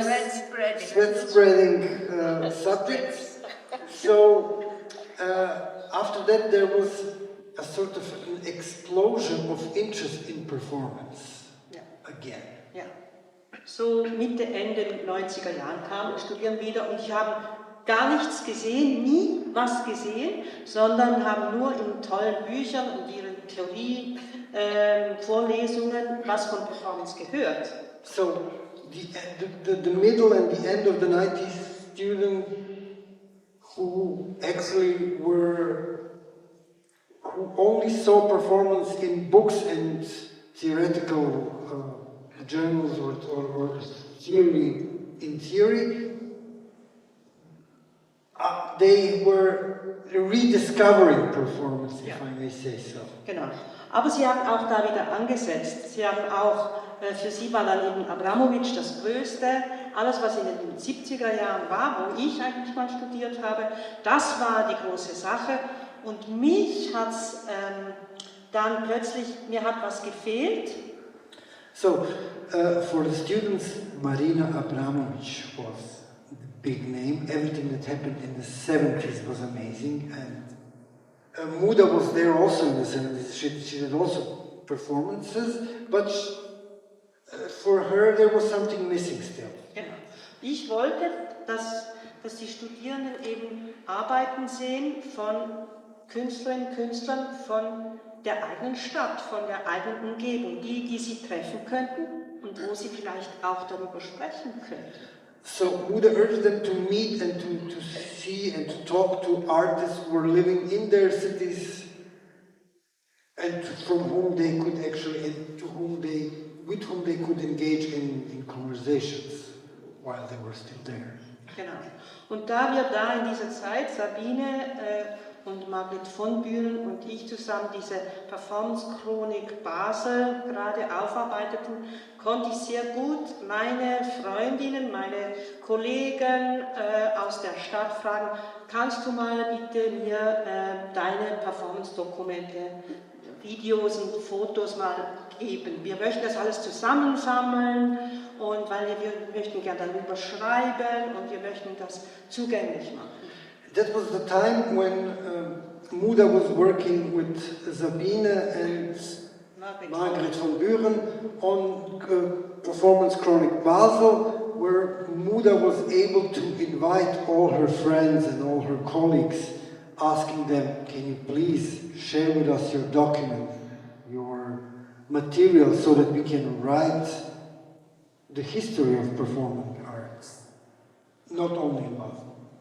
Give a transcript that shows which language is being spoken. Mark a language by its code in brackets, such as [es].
[en] spreading subjects. So after that there was a sort of an explosion of interest in performance again. [de] Ja. So Mitte, Ende 90er Jahren kamen Studieren wieder und ich habe gar nichts gesehen, nie was gesehen, sondern haben nur in tollen Büchern und ihren Theorie Vorlesungen was von Performance gehört. [en] So the middle and the end of the 90s students who actually who only saw performance in books and theoretical journals or theory in theory, they were rediscovering performance, if I may say so. [de] Genau. Aber sie haben auch da wieder angesetzt. Sie haben auch, für sie war dann eben Abramowitsch das Größte. Alles, was in den 70er Jahren war, wo ich eigentlich mal studiert habe, das war die große Sache. Und mich hat es dann plötzlich, mir hat was gefehlt. [en] So, for the students, Marina Abramović was the big name. Everything that happened in the 70s was amazing. And Muda was there also in the 70s. She did also performances, but for her there was something missing still. [de] Genau. Ich wollte, dass die Studierenden eben Arbeiten sehen von Künstlerinnen und Künstlern von der eigenen Stadt, von der eigenen Umgebung, die sie treffen könnten und wo sie vielleicht auch darüber sprechen könnten. [en] So Muda urged them to meet and to see and to talk to artists who were living in their cities and from whom they could actually, with whom they could engage in conversations while they were still there. [de] Genau. Und da wir da in dieser Zeit, Sabine und Margret von Büren und ich zusammen diese Performance-Chronik Basel gerade aufarbeiteten, konnte ich sehr gut meine Freundinnen, meine Kollegen aus der Stadt fragen, kannst du mal bitte mir deine Performance-Dokumente, Videos und Fotos mal geben. Wir möchten das alles zusammensammeln und weil wir möchten gerne darüber schreiben und wir möchten das zugänglich machen. [en] That was the time when Muda was working with Sabine and Margret von Büren on Performance Chronic Basel, where Muda was able to invite all her friends and all her colleagues, asking them, can you please share with us your document, your material, so that we can write the history of performing arts, not only in Basel.